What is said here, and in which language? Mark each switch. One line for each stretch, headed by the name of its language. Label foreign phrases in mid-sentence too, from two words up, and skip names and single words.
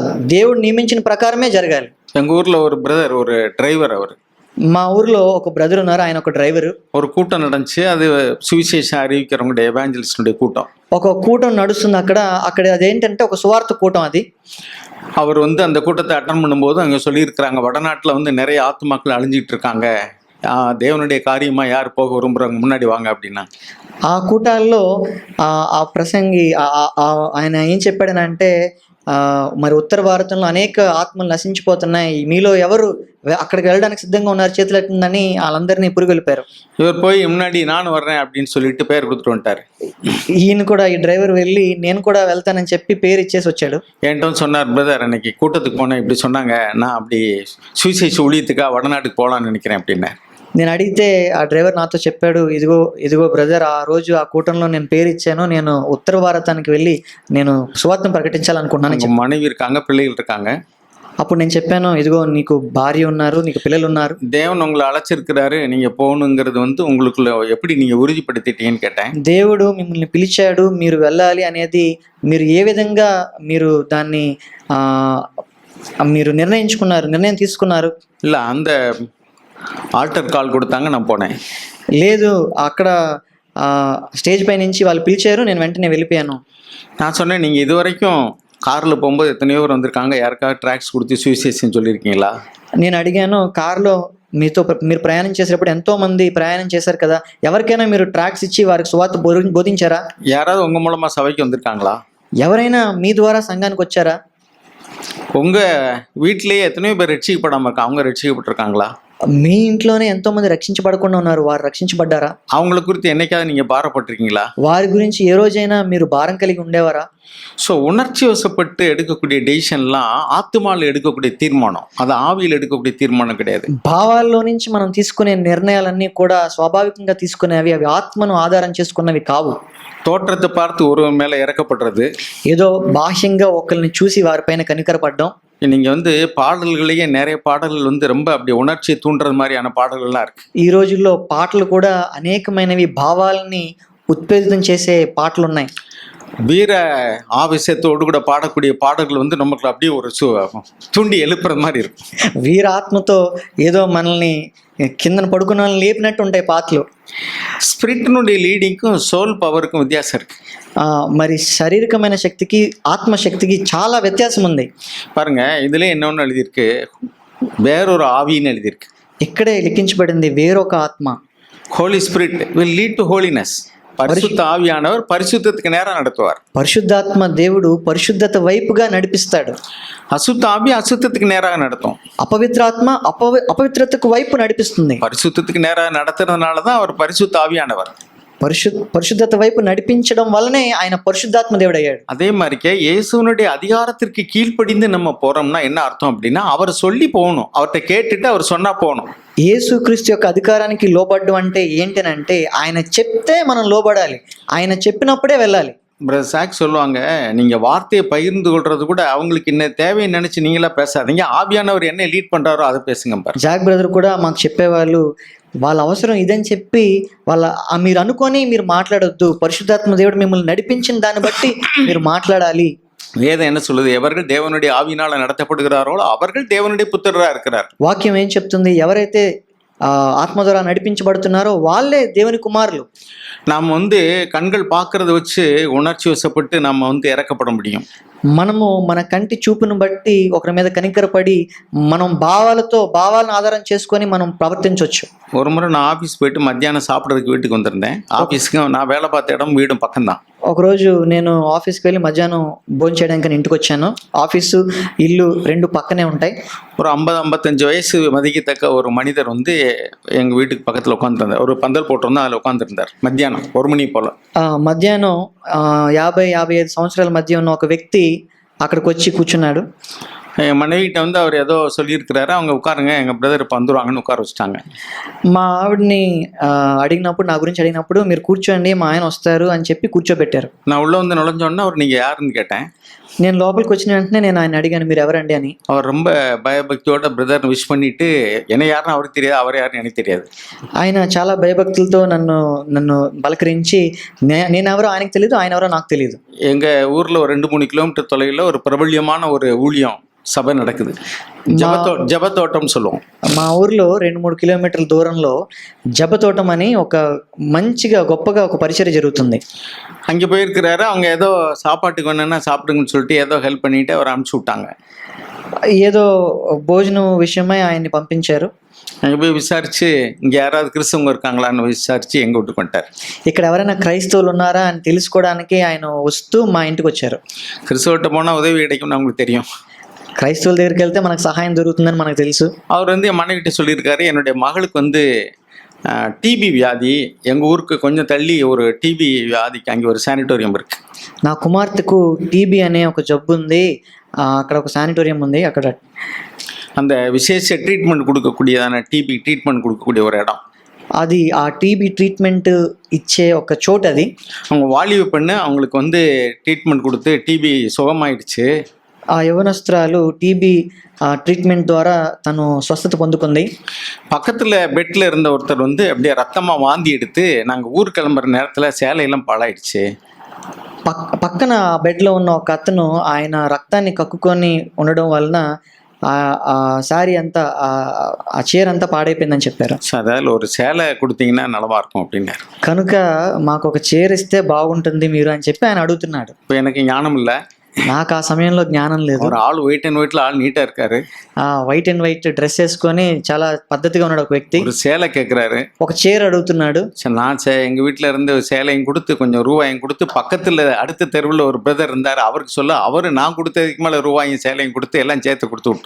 Telugu: దేవుడు నియమించిన ప్రకారమే జరగాలి.
Tamil: எங்கள் ஊரில் ஒரு பிரதர், ஒரு டிரைவர், அவர்
Telugu: మా ఊర్లో ఒక బ్రదర్ ఉన్నారు, ఆయన ఒక డ్రైవరు.
Tamil: ஒரு கூட்டம் நடந்துச்சு. அது சுவிசேஷம் அறிவிக்கிறவங்களுடைய எவாஞ்சலிஸ்டுடைய கூட்டம்.
Telugu: ఒక కూటం నడుస్తుంది అక్కడ అదేంటంటే ఒక సువార్త కూటం అది.
Tamil: அவர் அந்த கூட்டத்தை அட்டன் பண்ணும்போது அங்கே சொல்லியிருக்கிறாங்க, வடநாட்டில் நிறைய ஆத்துமாக்கள் அழிஞ்சிட்டு இருக்காங்க, தேவனுடைய காரியமா யார் போக விரும்புறாங்க முன்னாடி வாங்க அப்படின்னா.
Telugu: ఆ కూటాల్లో ఆ ప్రసంగి ఆయన ఏం చెప్పాడనంటే, మరి ఉత్తర భారతంలో అనేక ఆత్మలు నశించిపోతున్నాయి, మీలో ఎవరు అక్కడికి వెళ్ళడానికి సిద్ధంగా ఉన్నారు, చేతులు ఎట్టిందని వాళ్ళందరినీ పురుగొలిపారు.
Tamil: இவர் போய் முன்னாடி நான் வர்றேன் அப்படின்னு சொல்லிட்டு பேர் கொடுத்துட்டு வந்துட்டாரு.
Telugu: ఈయన కూడా, ఈ డ్రైవర్ వెళ్ళి నేను కూడా వెళ్తానని చెప్పి పేరు ఇచ్చేసి వచ్చాడు.
Tamil: என்கிட்ட சொன்னார், பிரதர் அன்னைக்கு கூட்டத்துக்கு போனேன், இப்படி சொன்னாங்க, நான் அப்படி சுவிசேஷ ஊழியத்துக்காக வடநாட்டுக்கு போகலான்னு நினைக்கிறேன் அப்படின்னேன்.
Telugu: నేను அடிగితే ఆ డ్రైవర్ నాతో చెప్పాడు, ఇదిగో బ్రదర్, ఆ రోజు ఆ కూటంలో నేను పేరు ఇచ్చాను, నేను ఉత్తర భారతానికి వెళ్ళి నేను సువార్తను ప్రకటించాలనుకున్నాను.
Tamil: மனைவி இருக்காங்க, பிள்ளைகள் இருக்காங்க.
Telugu: అప్పుడు నేను చెప్పాను, ఇదిగో నీకు భార్య ఉన్నారు, నీకు పిల్లలు ఉన్నారు,
Tamil: தேவன் உங்களை அழைச்சிருக்கிறாரு, நீங்க போகணுங்கிறது உங்களுக்குள்ள எப்படி நீங்க உறுதிப்படுத்திட்டீங்கன்னு கேட்டேன்.
Telugu: దేవుడు మిమ్మల్ని పిలిచాడు, మీరు వెళ్ళాలి అనేది మీరు ఏ విధంగా మీరు దాన్ని మీరు నిర్ణయం తీసుకున్నారు?
Tamil: இல்ல, அந்த ஆல்டர் கால் கொடுத்தாங்க, நான் போனேன்.
Telugu: లేదు, అక్కడ స్టేజ్ పై నుంచి వాళ్ళు పిలిచారు, నేను వెంటనే వెళ్ళిపోయాను.
Tamil: நான் சொன்னேன், நீங்கள் இது வரைக்கும் காரில் போகும்போது எத்தனையோ பேர் வந்திருக்காங்க, யாருக்காவது ட்ராக்ஸ் கொடுத்து சுவிசேஷம் சொல்லியிருக்கீங்களா?
Telugu: నేను అడిగాను, కారులో మీరు ప్రయాణం చేసేటప్పుడు ఎంతో మంది ప్రయాణం చేశారు కదా, ఎవరికైనా మీరు ట్రాక్స్ ఇచ్చి వారికి సువార్త బోధించారా?
Tamil: யாராவது உங்கள் மூலமாக சபைக்கு வந்திருக்காங்களா?
Telugu: ఎవరైనా మీ ద్వారా సంఘానికి వచ్చారా?
Tamil: உங்கள் வீட்டிலேயே எத்தனையோ பேர் ரட்சிக்கப்படாமல் இருக்கா, அவங்க ரட்சிக்கப்பட்டிருக்காங்களா?
Telugu: మీ ఇంట్లోనే ఎంతో మంది రక్షించబడకుండా ఉన్నారు, వారు రక్షించబడ్డారా?
Tamil: அவங்கள குறித்து என்னைக்காவது நீங்கள் பாரப்பட்டிருக்கீங்களா?
Telugu: వారి గురించి ఏ రోజైనా మీరు భారం కలిగి ఉండేవారా?
Tamil: ஸோ உணர்ச்சி வசப்பட்டு எடுக்கக்கூடிய டெசிஷன்லாம் ஆத்துமாவில் எடுக்கக்கூடிய தீர்மானம், அது ஆவியில் எடுக்கக்கூடிய தீர்மானம் கிடையாது.
Telugu: భావాల్లో నుంచి మనం తీసుకునే నిర్ణయాలన్నీ కూడా స్వాభావికంగా తీసుకునేవి, అవి ఆత్మను ఆధారం చేసుకున్నవి కావు.
Tamil: தோற்றத்தை பார்த்து ஒருவன் மேலே இறக்கப்பட்டுறது,
Telugu: ఏదో బాహ్యంగా ఒకరిని చూసి వారిపైన కనికరపడ్డం.
Tamil: நீங்கள் பாடல்களையே நிறைய பாடல்கள் ரொம்ப அப்படி உணர்ச்சியை தூண்டுறது மாதிரியான பாடல்கள்லாம் இருக்கு.
Telugu: ఈ రోజుల్లో పాటలు కూడా అనేకమైనవి భావాలని ఉత్పేదితం చేసే పాటలు ఉన్నాయి.
Tamil: வீர ஆவேசத்தோடு கூட பாடக்கூடிய பாடல்கள் நமக்கு அப்படியே ஒரு தூண்டி எழுப்புறது மாதிரி இருக்கும்.
Telugu: వీర ఆత్మతో ఏదో మనల్ని కిందన పడుకున్న వాళ్ళని లేపినట్టు ఉంటాయి పాటలు.
Tamil: ஸ்பிரிட்டினுடைய லீடிங்க்கும்
English: soul power
Tamil: வித்தியாசம் இருக்கு.
Telugu: మరి శారీరకమైన శక్తికి ఆత్మశక్తికి చాలా వ్యత్యాసం ఉంది.
Tamil: பாருங்க, இதுல என்னொன்னு எழுதியிருக்கு, வேறொரு ஆவின்னு எழுதியிருக்கு.
Telugu: ఇక్కడే లిఖించబడింది వేరొక ఆత్మ.
English: Holy Spirit will lead to holiness.
Tamil: பரிசுத்த ஆவியானவர் பரிசுத்தத்துக்கு நேரா நடத்துவார்.
Telugu: పరిశుద్ధాత్మ దేవుడు పరిశుద్ధత వైపుగా నడిపిస్తాడు.
Tamil: அசுத்த ஆவி அசுத்தத்துக்கு நேராக நடத்தும்.
Telugu: అపవిత్రాత్మ అపవిత్రతకు వైపు నడిపిస్తుంది.
Tamil: பரிசுத்தத்துக்கு நேராக நடத்துறதுனால தான் அவர் பரிசுத்த ஆவியானவர்.
Telugu: పరిశుద్ధత వైపు నడిపించడం వల్లనే ఆయన పరిశుద్ధాత్మ దేవుడు అయ్యాడు.
Tamil: அதே மாதிரிக்கே இயேசுனுடைய அதிகாரத்திற்கு கீழ்ப்படிந்து நம்ம போறோம்னா என்ன அர்த்தம் அப்படின்னா, அவர் சொல்லி போகணும், அவர்கிட்ட கேட்டுட்டு அவர் சொன்னா போகணும்.
Telugu: యేసుక్రీస్తు యొక్క అధికారానికి లోబడ్డం అంటే ఏంటనంటే ఆయన చెప్తే మనం లోబడాలి, ఆయన చెప్పినప్పుడే వెళ్ళాలి.
Tamil: பிரதர் சாக் சொல்லுவாங்க, நீங்க வார்த்தையை பகிர்ந்து கொள்றது கூட அவங்களுக்கு என்ன தேவையை நினைச்சு நீங்களா பேசாதீங்க, ஆவியானவர் என்ன லீட் பண்றாரோ அதை பேசுங்க பாரு.
Telugu: జాక్ బ్రదర్ కూడా మాకు చెప్పేవాళ్ళు, వాళ్ళ అవసరం ఇదని చెప్పి మీరు అనుకొని మీరు మాట్లాడొద్దు, పరిశుద్ధాత్మ దేవుడు మిమ్మల్ని నడిపించిన దాన్ని బట్టి మీరు మాట్లాడాలి.
Tamil: வேதம் என்ன சொல்லுது? எவர்கள் தேவனுடைய ஆவியினால நடத்தப்படுகிறார்களோ அவர்கள் தேவனுடைய புத்திரரா இருக்கிறார்.
Telugu: వాక్యం ఏం చెప్తుంది? ఎవరైతే ఆత్మ ద్వారా నడిపించబడుతున్నారో వాళ్ళే దేవుని కుమారులు.
Tamil: நாம் கண்கள் பார்க்கறத வச்சு உணர்ச்சி வசப்பட்டு நம்ம இறக்கப்பட முடியும்.
Telugu: మనము మన కంటి చూపును బట్టి ఒకరి మీద కనికరపడి మనం భావాలను ఆధారం చేసుకొని మనం ప్రవర్తించవచ్చు.
Tamil: ஒரு முறை நான் ஆஃபீஸ் போயிட்டு மத்தியானம் சாப்பிட்றதுக்கு வீட்டுக்கு வந்திருந்தேன். ஆஃபீஸ்க்கு நான் வேலை பார்த்த இடம் வீடும் பக்கம்தான்.
Telugu: ఒకరోజు నేను ఆఫీస్కి వెళ్ళి మధ్యాహ్నం భోజనం చేయడానికి ఇంటికి వచ్చాను. ఆఫీసు ఇల్లు రెండు పక్కనే ఉంటాయి.
Tamil: ஒரு 50-55 வயசு மதிக்கத்தக்க ஒரு மனிதர் எங்கள் வீட்டுக்கு பக்கத்தில் உட்காந்துருந்தார். ஒரு பந்தல் போட்டிருந்தா அதில் உட்காந்துருந்தார். மத்தியானம் 1 மணி போல்.
Telugu: మధ్యాహ్నం 50-55 సంవత్సరాల మధ్య ఉన్న ఒక వ్యక్తి అక్కడికి వచ్చి కూర్చున్నాడు.
Tamil: என் மனைவிகிட்ட அவர் ஏதோ சொல்லியிருக்கிறாரு, அவங்க உட்காருங்க, எங்கள் பிரதர் இப்போ வந்துருவாங்கன்னு உட்கார வச்சுட்டாங்க.
Telugu: మా ఆవిడని నా గురించి అడిగినప్పుడు మీరు కూర్చోండి, మా ఆయన వస్తారు అని చెప్పి కూర్చోబెట్టారు.
Tamil: நான் உள்ளே நுழைஞ்சோன்னா அவர் நீங்கள் யாருன்னு கேட்டேன்.
Telugu: నేను లోపలికి వచ్చిన వెంటనే నేను ఆయన అడిగాను, మీరు ఎవరండి అని.
Tamil: அவர் ரொம்ப பயபக்தியோட
English: brother wish
Tamil: பண்ணிட்டு, என்ன யாருன்னு அவருக்கு தெரியாது, அவர் யாருன்னு எனக்கு தெரியாது.
Telugu: ఆయన చాలా భయభక్తులతో నన్ను పలకరించి నేనెవరో ఆయనకు తెలియదు, ఆయన ఎవరో నాకు తెలియదు.
Tamil: எங்கள் ஊரில் ஒரு 2-3 கிலோமீட்டர் தொலைவில் ஒரு பிரபல்யமான ஒரு ஊழியம் సభ నడకుது. జబతోటం சொல்லுவோம்.
Telugu: మా ఊర్లో 2-3 కిలోమీటర్ల దూరంలో జబతోటం అని ఒక మంచిగా గొప్పగా ఒక పరిచర్య జరుగుతుంది.
Tamil: அங்கே போயிருக்கிறாரு. அவங்க ஏதோ சாப்பாட்டுக்கு வேணும்னா சாப்பிடுங்கன்னு சொல்லிட்டு ஏதோ ஹெல்ப் பண்ணிட்டு அவர் அனுப்பிச்சு விட்டாங்க.
Telugu: ఏదో భోజనం విషయమై ఆయన్ని పంపించారు.
Tamil: அங்கே போய் விசாரிச்சு இங்கே யாராவது கிறிஸ்தவங்க இருக்காங்களான்னு விசாரிச்சு எங்க வீட்டுக்கு வந்துட்டார்.
Telugu: ఇక్కడ ఎవరైనా క్రైస్తవులు ఉన్నారా అని తెలుసుకోవడానికి ఆయన వస్తూ మా ఇంటికి వచ్చారు.
Tamil: கிறிஸ்தவர்கிட்ட போனால் உதவி கிடைக்கும்னு அவங்களுக்கு தெரியும்.
Telugu: క్రైస్తవుల దగ్గరికి వెళ్తే మనకు సహాయం దొరుకుతుందని మనకు తెలుసు.
Tamil: அவர் என் மனைவிட்ட சொல்லியிருக்காரு, என்னுடைய மகளுக்கு டிபி வியாதி, எங்கள் ஊருக்கு கொஞ்சம் தள்ளி ஒரு டிபி வியாதிக்கு அங்கே ஒரு சானிட்டோரியம் இருக்கு.
Telugu: నా కుమార్తెకు టీబీ అనే ఒక జబ్బు ఉంది, అక్కడ ఒక శానిటోరియం ఉంది. అక్కడ
Tamil: அந்த விசேஷ ட்ரீட்மெண்ட் கொடுக்கக்கூடியதான
English: TB treatment
Tamil: கொடுக்கக்கூடிய ஒரு இடம்.
Telugu: అది ఆ
English: TB treatment
Telugu: ఇచ్చే ఒక చోటు అది.
Tamil: அவங்க வாலிப பெண்ணு, அவங்களுக்கு ட்ரீட்மெண்ட் கொடுத்து டிபி சுகமாயிடுச்சு.
Telugu: ఆ యవనస్తురాలు
English: TB treatment
Telugu: ద్వారా తను స్వస్థత పొందుకుంది.
Tamil: பக்கத்தில் பெட்டில் இருந்த ஒருத்தர் அப்படியே ரத்தமாக வாந்தி எடுத்து, நாங்கள் ஊர் கிளம்புற நேரத்தில் சேலையெல்லாம் பாழாயிடுச்சு.
Telugu: పక్కన బెడ్లో ఉన్న ఒక అతను ఆయన రక్తాన్ని కక్కుకొని ఉండడం వలన ఆ శారీ అంతా ఆ చీర అంతా పాడైపోయిందని చెప్పారు.
Tamil: அதால ஒரு சேலை கொடுத்தீங்கன்னா నలవా இருக்கும் அப்படின்னாரு.
Telugu: కనుక మాకు ఒక చీర ఇస్తే బాగుంటుంది మీరు అని చెప్పి ఆయన అడుగుతున్నాడు.
Tamil: இப்போ எனக்கு ஞானம் இல்லை,
Telugu: నాకు ఆ సమయంలో జ్ఞానం లేదు.
Tamil: ஒரு ஆள்
English: white and white
Tamil: ஆள் நீட்டா இருக்காரு.
English: white and white dress
Telugu: వేసుకొని చాలా పద్ధతిగా ఉన్నాడు ఒక వ్యక్తి.
Tamil: ஒரு சேலை கேட்குறாரு,
Telugu: ఒక చీర అడుగుతున్నాడు.
Tamil: நான் எங்கள் வீட்டில் இருந்து சேலையும் கொடுத்து கொஞ்சம் ரூபாயும் கொடுத்து பக்கத்தில் அடுத்த தெருவில் ஒரு பிரதர் இருந்தார், அவருக்கு சொல்ல அவர் நான் கொடுத்ததுக்கு மேலே ரூபாயும் சேலையும் கொடுத்து எல்லாம் சேர்த்து கொடுத்து விட்டோம்.